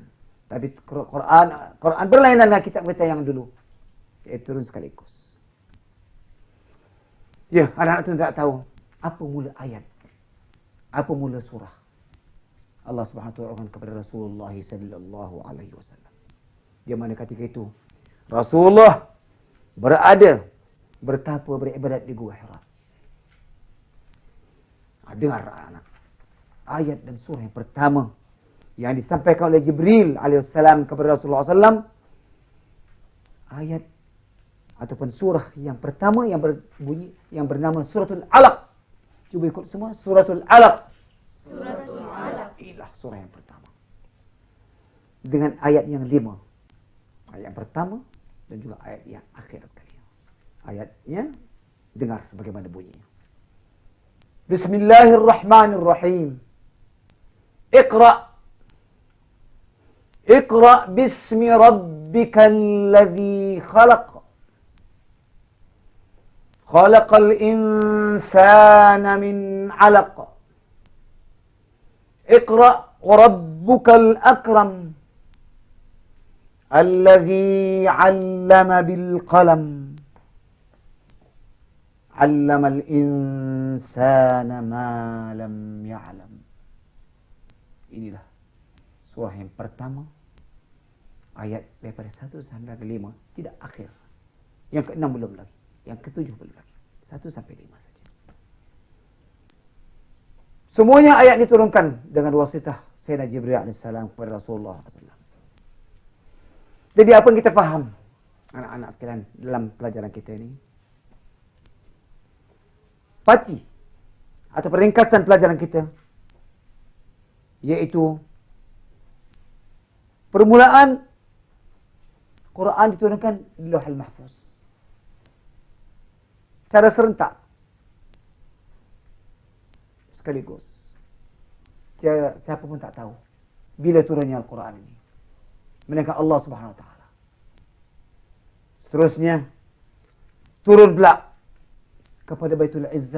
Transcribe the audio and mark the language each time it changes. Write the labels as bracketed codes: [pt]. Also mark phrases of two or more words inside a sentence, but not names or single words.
[ms] Tapi Quran berlainan dengan kitab kita yang dulu, iaitu turun sekaligus. Ya, anak-anak itu tidak tahu apa mula ayat, apa mula surah. Allah Subhanahu wa taala kepada Rasulullah [ar] صلى الله عليه وسلم. [ms] Di mana ketika itu Rasulullah berada bertapa beribadat di Gua Hira. Dengar anak-anak. Ayat dan surah yang pertama yang disampaikan oleh Jibril alaihissalam kepada Rasulullah SAW, ayat ataupun surah yang pertama yang berbunyi yang bernama Suratul Alaq. Cuba ikut semua, Suratul Alaq. Suratul Alaq. Inilah surah yang pertama. Dengan ayat yang 5. Ayat yang pertama dan juga ayat yang akhir sekali. Ayatnya Dengar bagaimana bunyinya. [ar] بسم الله الرحمن الرحيم. اقرأ. اقرأ باسم ربك الذي خلق. خلق الإنسان من علق. اقرأ وربك الأكرم. الذي علم بالقلم. علم الإنسان ما لم يعلم. [ms] Inilah surah yang pertama, ayat daripada 1 sampai ke 5, tidak akhir. Yang ke-6 belum lagi, yang ke-7 belum lagi. 1 sampai 5 saja. Semuanya ayat diturunkan dengan wasitah Sayyidina Jibril AS kepada Rasulullah SAW. Jadi apa yang kita faham, anak-anak sekalian, dalam pelajaran kita ini? Pati atau peringkasan pelajaran kita, yaitu permulaan Quran diturunkan di Lauhul Mahfuz secara serentak sekaligus. Siapa pun tak tahu bila turunnya Al-Quran ini, melainkan Allah Subhanahu Wa Taala. Seterusnya turun pula kepada Baitul Izzah.